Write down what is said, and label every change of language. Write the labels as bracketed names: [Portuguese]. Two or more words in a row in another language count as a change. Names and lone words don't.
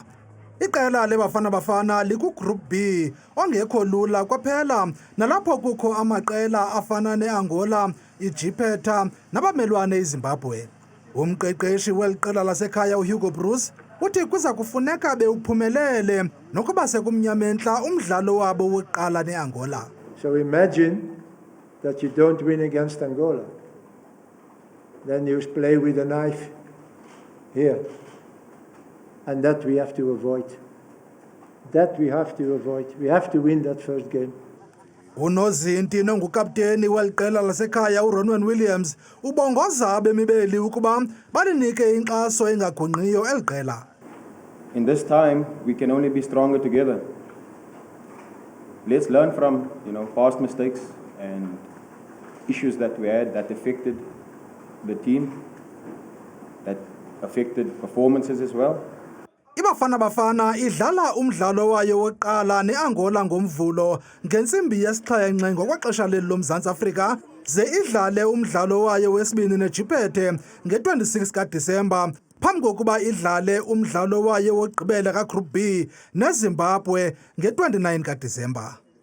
[Xhosa] Iqela leBafana Bafana likugroup B ongekho lula kwaphela nalapho kukho amaqela afana neAngola, iJipeta nabamelwane eZimbabwe. Umqeqeshi weliqela lasekhaya uHugo Bruce uthi kuza kufuneka bewuphumelele nokuba sekumnyamentla umdlalo wabo wokuqala neAngola. [English] So imagine that you don't win against Angola. Then you play with a knife here. And that we have to avoid. That we have to avoid. We have to win that first game. [Xhosa] Unozinti nongukapteni weliqela lasekhaya uRonwen Williams ubongoza abemibeli ukuba balinike inkxaso engagungqiyo eliqela. [English] In this time, we can only be stronger together. Let's learn from, past mistakes and issues that we had that affected the team, that affected performances as well. [Xhosa] iBafana Bafana idlala umdlalo wayo wokuqala neAngola ngomvulo ngentsimbi yesixhenxe ngokwaxesha leli loMzantsi Afrika ze idlale umdlalo wayo wesibini neJipete nge-26 kaDisemba phambi kokuba idlale umdlalo wayo wokugqibela kaGroup B neZimbabwe nge-29 kaDisemba.